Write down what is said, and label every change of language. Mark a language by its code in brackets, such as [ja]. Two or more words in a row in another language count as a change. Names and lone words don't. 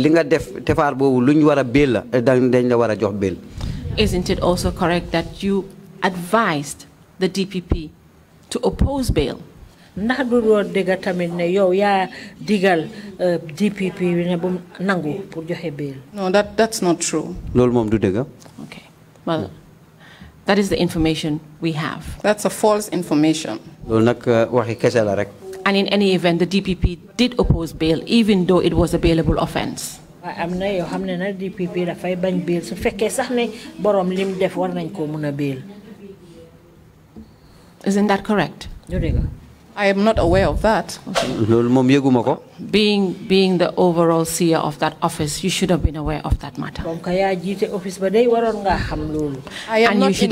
[en] Isn't it also correct that you advised the DPP to oppose bail? [wo] ndax du do dega tamit ne yow ya digal DPP ne bu nangu pour joxe bail? [en] No, that's not true. [wo] Lol mom du dega. [en] Okay. Well, that is the information we have. That's a false information. [wo] Lol nak waxi kessa la rek. [en] And in any event, the DPP did oppose bail, even though it was a bailable offense. [wo] am na yoo xam ne nag DPP dafay bañ bail su fekkee sax ne borom lim def war nañ ko mun a bail. [en] Isn't that correct? I am not aware of that. Being the overall seer of that office, you should have been aware of that matter. I am and not you should